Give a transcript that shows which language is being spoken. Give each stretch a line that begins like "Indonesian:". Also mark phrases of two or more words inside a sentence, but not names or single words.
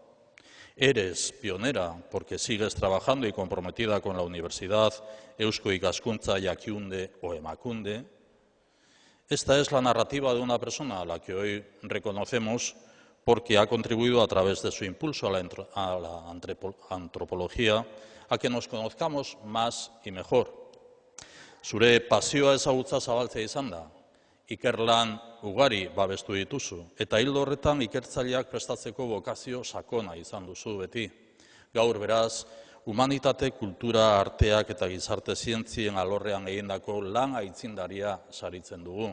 Spanish: Eres pionera porque sigues trabajando y comprometida con la Universidad Eusko Ikaskuntza Jakiunde o Emakunde. Esta es la narrativa de una persona a la que hoy reconocemos porque ha contribuido a través de su impulso a la antropología a que nos conozcamos más y mejor.
Basque: Zure pasioa ezagutza zabaltzea izan da. Ikerlan ugari babestu dituzu, eta hildo horretan ikertzaileak prestatzeko bokazio sakona izan duzu beti. Gaur beraz, humanitate, kultura, arteak eta gizarte zientzien alorrean egindako lan aitzindaria saritzen dugu.